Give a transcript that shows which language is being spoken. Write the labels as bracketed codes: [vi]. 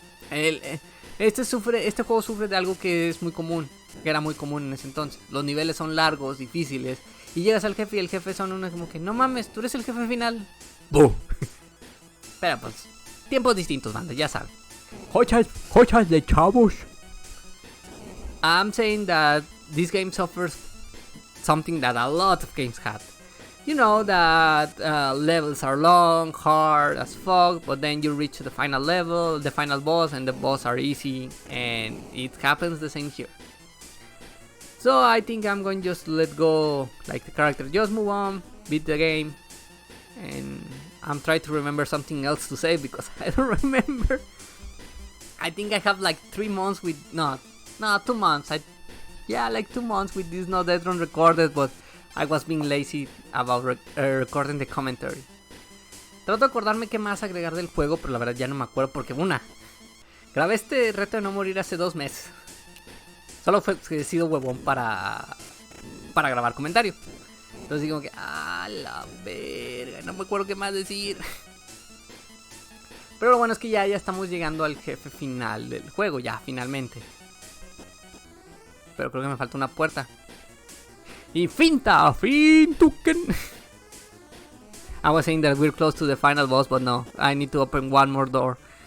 [es] Este juego sufre de algo que es muy común, que era muy común en ese entonces. Los niveles son largos, difíciles, y llegas al jefe y el jefe son unos como que, no mames, tú eres el jefe final. ¡Bum! Pero pues, tiempos distintos, banda, ya saben. Jochas de chavos. [en] I'm saying that this game suffers something that a lot of games had. You know that levels are long, hard as fuck, but then you reach the final level, the final boss, and the boss are easy, and it happens the same here. So I think I'm going to just let go, like the character, just move on, beat the game, and I'm trying to remember something else to say because I don't remember. I think I have like 3 months with, no, 2 months, like 2 months with this No Death Run recorded, but I was being lazy about recording the commentary. [es] Trato de acordarme qué más agregar del juego, pero la verdad ya no me acuerdo porque grabé este reto de no morir hace 2 meses. Solo he sido huevón para grabar comentario. Entonces digo que, la verga, no me acuerdo qué más decir. Pero lo bueno es que ya estamos llegando al jefe final del juego, ya finalmente. Pero creo que me falta una puerta. Y fintuken. [en] I was saying that we're close to the final boss, but no, I need to open one more door.